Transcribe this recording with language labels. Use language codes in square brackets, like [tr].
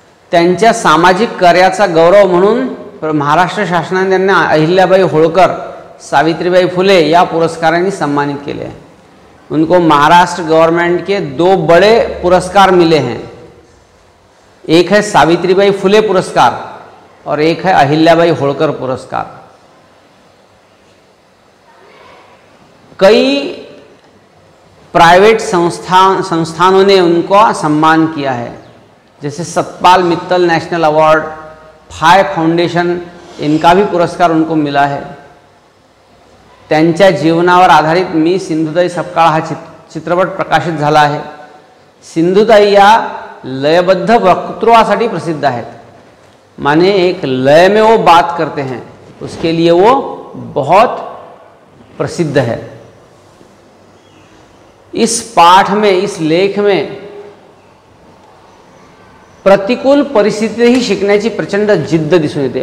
[mr] त्यांच्या सामाजिक कार्याचा गौरव म्हणून महाराष्ट्र शासनाने त्यांना अहिल्याबाई होळकर, सावित्रीबाई फुले या पुरस्कारांनी सम्मानित केले हैं। [hi] उनको महाराष्ट्र गवर्नमेंट के 2 बड़े पुरस्कार मिले हैं, एक है सावित्रीबाई फुले पुरस्कार और एक है अहिल्याबाई होळकर पुरस्कार। कई प्राइवेट संस्थानों ने उनका सम्मान किया है, जैसे सतपाल मित्तल नेशनल अवार्ड, फाय फाउंडेशन, इनका भी पुरस्कार उनको मिला है। [mr] त्यांच्या जीवनावर आधारित मी सिंधुताई सपकाळ हा चित्रपट प्रकाशित झाला आहे। सिंधुताई या लयबद्ध वक्तृत्वासाठी प्रसिद्ध आहेत, [hi] माने एक लय में वो बात करते हैं, उसके लिए वो बहुत प्रसिद्ध है। इस पाठ में, इस लेख में [mr] प्रतिकूल परिस्थिती ही शिकण्याची प्रचंड जिद्द दिसून येते।